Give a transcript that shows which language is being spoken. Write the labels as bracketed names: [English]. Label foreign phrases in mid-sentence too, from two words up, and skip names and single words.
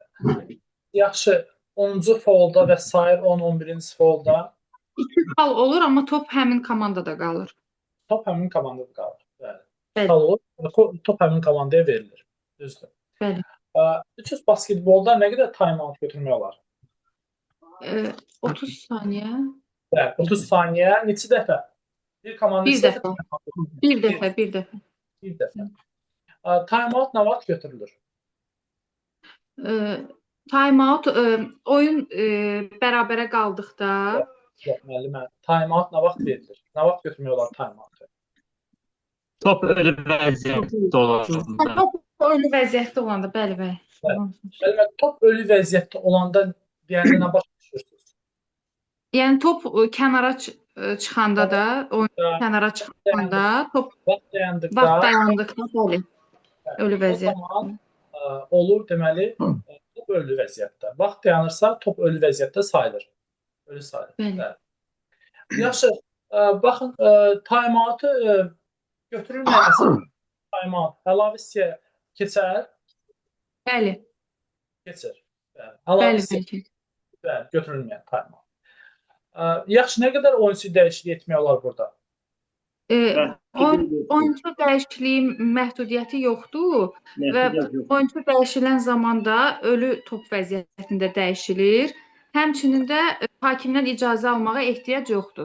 [Azerbaijani] Yaxşı, 10-cu folda və sair 10-11-ci folda 2 xal olur, amma top həmin komandada qalır. top həmin komandada qalır. Bəli. Bəli, Xal olur, top həmin komandaya verilir. Düzdür. bəli. 300 basketbolda nə qədər time-out götürmək olar? 30 saniyə. Bəli, 30 saniyə neçə dəfə? Bir komanda Bir neçə dəfə. time-out götürür? Bir dəfə, bir dəfə. Bir dəfə. Time-out nə vaxt götürülür? Time-out oyun bərabərə qaldıqda Yox, müəllimə. Time-out nə vaxt verilir? Nə vaxt götürmək olar time-out-u? Top ölü vəziyyətdə olanda. top oyunu vəziyyətdə olanda, bəli, bəli. Müəllimə, top ölü vəziyyətdə olanda deyəndə nə başa düşürsünüz? Yəni top kənara çıxanda da, oyun kənara çıxanda, top Vaxt dayandıqda, vaxt dayandıqda, bəli, ölü o vəziyyət. zaman olur deməli top ölü vəziyyətdə. Vaxt dayanırsa top ölü vəziyyətdə sayılır. Ölü sayılır. Bəli. Bəli. Yaxşı, baxın time-out'u götürülməyəsə time-out əlavə hissəyə keçər, Bəli, keçir. Bəli. Əlavə bəli, hissəyə bəli. bəli, götürülməyən time-out. Yaxşı, nə qədər oyunçu dəyişiklik etmək olar burada? Oyunçu dəyişikliyi məhdudiyyəti yoxdur və oyunçu dəyişilən zamanda ölü top vəziyyətində dəyişilir. Həmçinin də hakimdən icazə almağa ehtiyac yoxdur.